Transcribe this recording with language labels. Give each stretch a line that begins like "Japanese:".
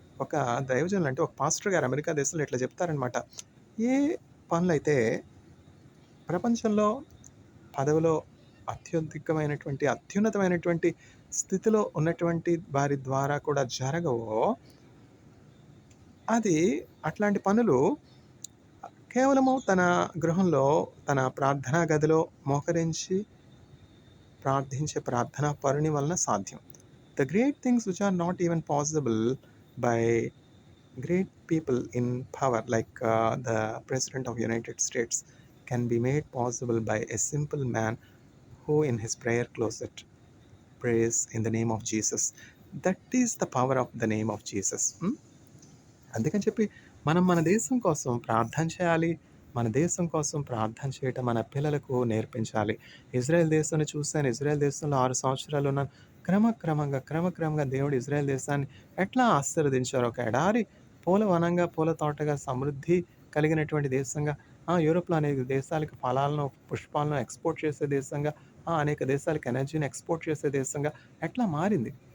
Telugu: ఒక దైవజనులు అంటే ఒక పాస్టర్ గారు అమెరికా దేశంలో ఇట్లా చెప్తారనమాట. ఏ పనులైతే ప్రపంచంలో పదవిలో అత్యున్నతమైనటువంటి స్థితిలో ఉన్నటువంటి వారి ద్వారా కూడా జరగవో, అది అట్లాంటి పనులు కేవలము తన గృహంలో, తన ప్రార్థనా గదిలో మోకరించి ప్రార్థించే ప్రార్థనా పరుని వలన సాధ్యం.
English: The great things which are not even possible by great people in power like the president of United States can be made possible by a simple man who in his prayer closet prays in the name of Jesus. That is the power of the name of Jesus.
Telugu: అందుకని చెప్పి మనం మన దేశం కోసం ప్రార్థన చేయాలి. మన దేశం కోసం ప్రార్థన చేయటం మన పిల్లలకు నేర్పించాలి. ఇజ్రాయెల్ దేశాన్ని చూశాను. ఇజ్రాయెల్ దేశంలో 6 సంవత్సరాలు ఉన్నాను. క్రమక్రమంగా దేవుడు ఇజ్రాయెల్ దేశాన్ని ఎట్లా ఆశీర్వదించారో, ఒక ఎడారి పూల వనంగా, పూల తోటగా, సమృద్ధి కలిగినటువంటి దేశంగా, యూరోప్‌లో అనేక దేశాలకు ఫలాలను, పుష్పాలను ఎక్స్‌పోర్ట్ చేసే దేశంగా, అనేక దేశాలకు ఎనర్జీని ఎక్స్‌పోర్ట్ చేసే దేశంగా ఎట్లా మారింది.